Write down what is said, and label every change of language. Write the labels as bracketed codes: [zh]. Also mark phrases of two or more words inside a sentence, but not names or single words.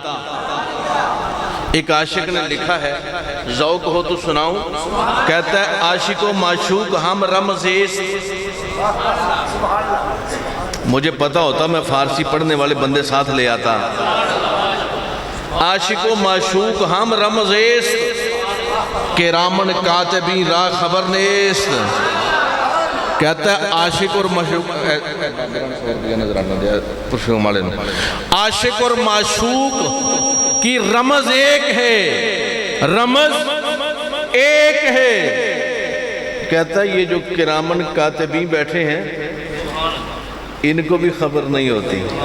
[ur] ایک عاشق نے لکھا ہے، ذوق ہو تو سناؤں، کہتا ہے [fa] عاشق و معشوق ہم رمزیست۔ [ur] مجھے پتا ہوتا میں فارسی پڑھنے والے بندے ساتھ لے آتا۔ [fa] عاشق و معشوق ہم رمزیست، کرامن کاتبین را خبر نیست۔ [ur] کہتا ہے عاشق اور معشوق، عاشق اور معشوق کی رمز ایک ہے، رمز ایک ہے۔ کہتا ہے یہ جو کرامن کاتبین بیٹھے ہیں ان کو بھی خبر نہیں ہوتی۔